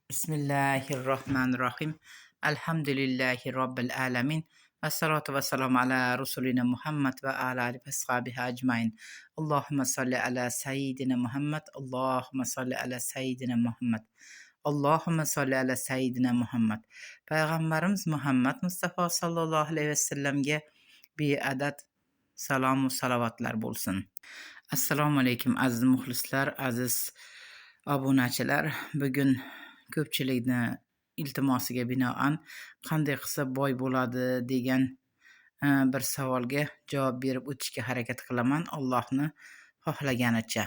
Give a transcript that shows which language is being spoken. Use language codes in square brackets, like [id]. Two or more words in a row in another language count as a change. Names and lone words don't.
[ar] بسم الله الرحمن الرحيم. الحمد لله رب العالمين. والصلاة والسلام على رسولنا محمد وعلى آله وصحبه أجمعين. اللهم صل على سيدنا محمد. اللهم صل على سيدنا محمد. اللهم صل على سيدنا محمد. [uz] Payg'ambarimiz Muhammad Mustafa [ar] صلى الله عليه وسلم [uz] beadad salom va salovatlar bo'lsin. Assalomu alaykum aziz muxlislar, aziz obunachilar. Bugun ko'pchilikni iltimosiga binoan qanday qilsa boy bo'ladi degan bir savolga javob berib o'tishga harakat qilaman, Allohni xohlaganicha.